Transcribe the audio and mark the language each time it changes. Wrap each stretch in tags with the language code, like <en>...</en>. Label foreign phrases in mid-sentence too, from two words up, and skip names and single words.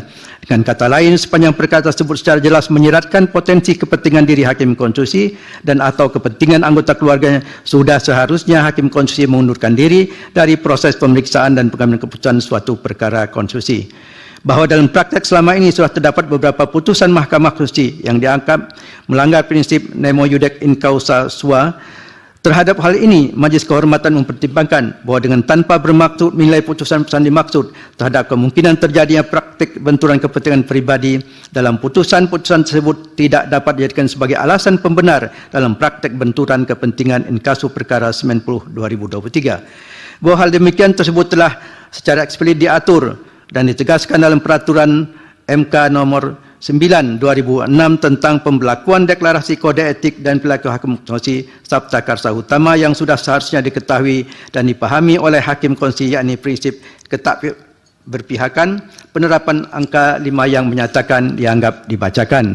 <id>Dengan kata lain, sepanjang perkara tersebut secara jelas menyeratkan potensi kepentingan diri hakim konstitusi dan atau kepentingan anggota keluarganya, sudah seharusnya hakim konstitusi mengundurkan diri dari proses pemeriksaan dan pengambilan keputusan suatu perkara konstitusi. Bahwa dalam praktek selama ini sudah terdapat beberapa putusan Mahkamah Konstitusi yang dianggap melanggar prinsip</id> <la>nemo iudex in causa sua.</la> <id>Terhadap hal ini, Majelis Kehormatan mempertimbangkan bahwa dengan tanpa bermaksud menilai putusan-putusan dimaksud terhadap kemungkinan terjadinya praktik benturan kepentingan pribadi dalam putusan-putusan tersebut tidak dapat dijadikan sebagai alasan pembenar dalam praktik benturan kepentingan</id> <la>in casu</la> <id>perkara 90/2023. Bahwa hal demikian tersebut telah secara eksplisit diatur dan ditegaskan dalam peraturan MK nomor 9/2006 tentang pembelakuan deklarasi kode etik dan perilaku hakim konstitusi Sabta Karsa Utama yang sudah seharusnya diketahui dan dipahami oleh hakim konstitusi, yakni prinsip ketakberpihakan, penerapan angka 5 yang menyatakan dianggap dibacakan.</id>